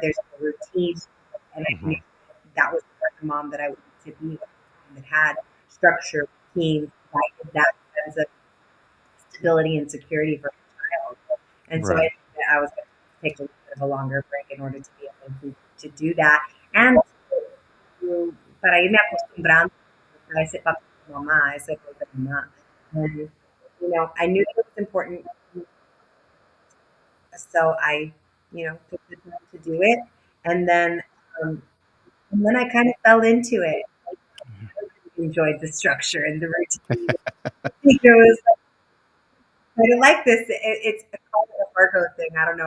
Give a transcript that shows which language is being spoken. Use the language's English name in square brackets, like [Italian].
[English] There's no routine, and I knew Mhm. that was the kind of mom that I wanted to be with, that had structure, routine, guided that sense of stability and security for my child. And so I Right. knew that I was going to take a little bit of a longer break in order to be able to do that. [Spanish] And para irme acostumbrando a ese papel de mamá, a ese rol de mamá. [English] And, I knew that it was important. So I, took the time to do it. And then, um, and then I kind of fell into it. I really enjoyed the structure and the routine. It was I don't like this. It's called a Virgo thing. I don't know.